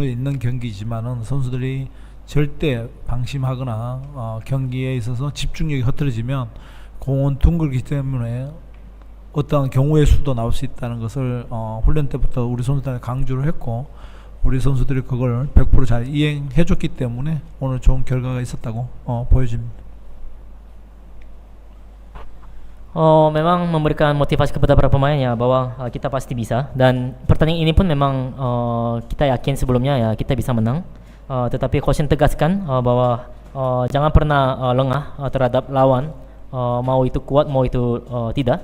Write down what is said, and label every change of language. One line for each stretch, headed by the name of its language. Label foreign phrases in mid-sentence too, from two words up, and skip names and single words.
Korean: 있는 경기지만은 선수들이 절대 방심하거나 경기에 있어서 집중력이 흐트러지면 공은 둥글기 때문에 어떠한 경우의 수도 나올 수 있다는 것을 훈련 때부터 우리 선수들한테 강조를 했고 우리 선수들이 그걸 100% 잘 이행해줬기 때문에 오늘 좋은 결과가 있었다고 보여집니다.
Indonesian: Memang memberikan motivasi kepada para pemain ya bahwa kita pasti bisa, dan pertandingan ini pun memang kita yakin sebelumnya ya kita bisa menang. Tetapi coach tegaskan bahwa jangan pernah lengah terhadap lawan, mau itu kuat mau itu tidak.